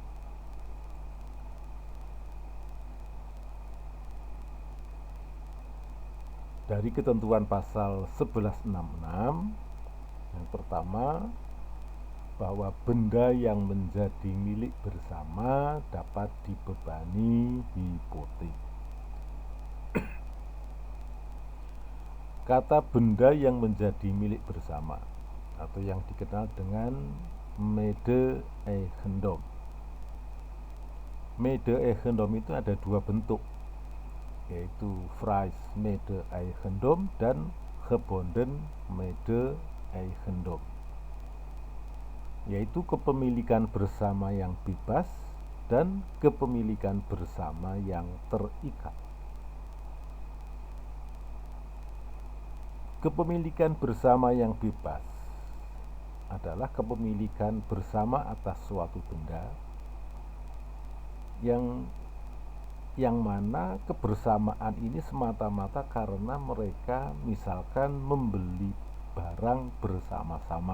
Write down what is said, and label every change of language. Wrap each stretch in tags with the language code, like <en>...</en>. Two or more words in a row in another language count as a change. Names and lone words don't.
<id>Dari ketentuan pasal 1166, yang pertama, bahwa benda yang menjadi milik bersama dapat dibebani hipotek. Kata benda yang menjadi milik bersama atau yang dikenal dengan</id> <nl>mede eigendom. Mede eigendom</nl> <id>itu ada dua bentuk, yaitu</id> <nl>vrije mede eigendom dan gebonden mede eigendom,</nl> <id>yaitu kepemilikan bersama yang bebas dan kepemilikan bersama yang terikat. Kepemilikan bersama yang bebas adalah kepemilikan bersama atas suatu benda yang mana kebersamaan ini semata-mata karena mereka misalkan membeli barang bersama-sama.</id>